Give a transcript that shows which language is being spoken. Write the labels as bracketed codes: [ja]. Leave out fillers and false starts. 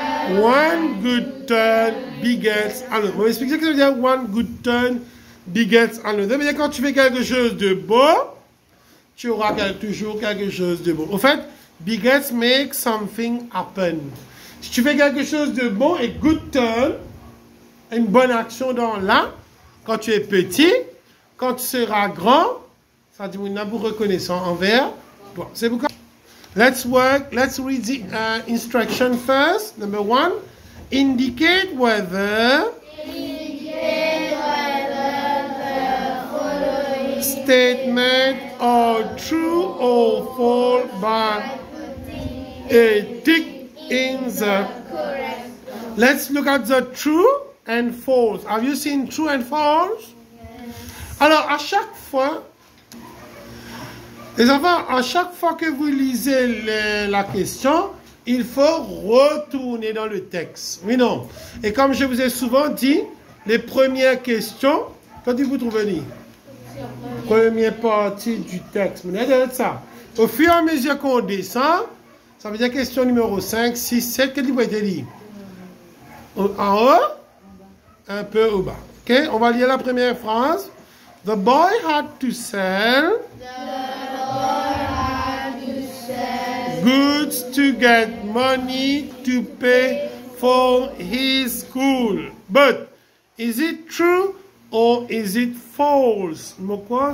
[en] One good turn begets another. [fr] Je vais expliquer ce que ça veut dire [en] one good turn begets another. [fr] Ça veut dire quand tu fais quelque chose de beau, tu auras toujours quelque chose de beau. En fait, [en] begets make something happen. [fr] Si tu fais quelque chose de bon et [en] good turn, [fr] une bonne action dans là, quand tu es petit, quand tu seras grand, Ça dit, on a pour reconnaissant envers toi. C'est pourquoi. [en] Let's read the instruction first. Number 1. Indicate whether statement are true or false by a tick in the. Let's look at the true and false. Have you seen true and false? [fr] Alors, à chaque fois, les enfants, à chaque fois que vous lisez la question, il faut retourner dans le texte. Oui, non. Et comme je vous ai souvent dit, les premières questions, quand vous trouvez les première partie du texte, vous avez ça. Au fur et à mesure qu'on descend, ça veut dire question numéro 5, 6, 7, qu'est-ce que vous avez dit? En haut, un peu au bas. Ok, on va lire la première phrase. [en] The boy had to sell goods to get money to pay for his school. But is it true or is it false? Quoi?